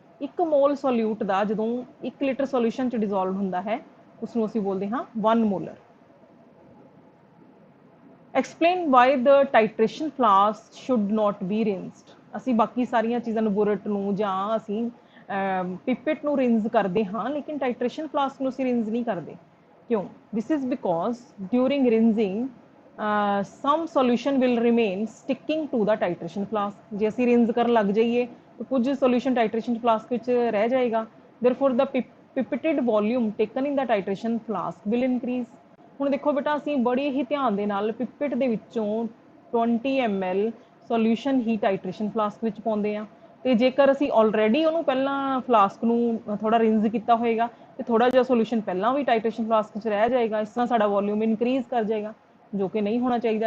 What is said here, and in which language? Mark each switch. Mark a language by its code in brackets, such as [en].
[pa] 1 mall solute ਦਾ ਜਦੋਂ 1 litre solution 'ਚ dissolve ਹੁੰਦਾ ਹੈ, ਉਸ ਨੂੰ ਅਸੀਂ ਬੋਲਦੇ ਹਾਂ 1 molar. [en] Explain why the titration flask should not be rinsed. [pa] ਅਸੀਂ ਬਾਕੀ ਸਾਰੀਆਂ ਚੀਜ਼ਾਂ ਨੂੰ, ਬੁਰਟ ਨੂੰ ਜਾਂ ਅਸੀਂ ਪਿਪਟ ਨੂੰ ਰਿੰਸ ਕਰਦੇ ਹਾਂ, ਲੇਕਿਨ ਟਾਈਟਰੇਸ਼ਨ ਫਲਾਸਕ ਨੂੰ ਅਸੀਂ ਰਿੰਸ ਨਹੀਂ ਕਰਦੇ। ਕਿਉਂ? [en] This is because during rinsing some solution will remain sticking to the titration flask। [pa] ਜੇ ਅਸੀਂ ਰਿੰਸ ਕਰਨ ਲੱਗ ਜਾਈਏ ਤਾਂ ਕੁਝ ਸੋਲਿਊਸ਼ਨ ਟਾਈਟਰੇਸ਼ਨ ਫਲਾਸਕ ਵਿੱਚ ਰਹਿ ਜਾਏਗਾ। [en] therefore the pipetted volume taken in the titration flask will increase. [pa] ਹੁਣ ਦੇਖੋ ਬੇਟਾ ਅਸੀਂ ਬੜੇ ਹੀ ਧਿਆਨ ਦੇ ਨਾਲ ਪਿਪਟ ਦੇ ਵਿੱਚੋਂ 20 ml ਸੋਲਿਊਸ਼ਨ ਹੀ ਟਾਈਟ੍ਰੇਸ਼ਨ ਫਲਾਸਕ ਵਿੱਚ ਪਾਉਂਦੇ ਆ, ਤੇ ਜੇਕਰ ਅਸੀਂ ਆਲਰੇਡੀ ਉਹਨੂੰ ਪਹਿਲਾਂ ਫਲਾਸਕ ਨੂੰ ਥੋੜਾ ਰਿੰਜ਼ ਕੀਤਾ ਹੋਏਗਾ ਤੇ ਥੋੜਾ ਜਿਹਾ ਸੋਲਿਊਸ਼ਨ ਪਹਿਲਾਂ ਵੀ ਟਾਈਟ੍ਰੇਸ਼ਨ ਫਲਾਸਕ 'ਚ ਰਹਿ ਜਾਏਗਾ, ਇਸ ਤਰ੍ਹਾਂ ਸਾਡਾ ਵੋਲਿਊਮ ਇਨਕਰੀਜ਼ ਕਰ ਜਾਏਗਾ, ਜੋ ਕਿ ਨਹੀਂ ਹੋਣਾ ਚਾਹੀਦਾ।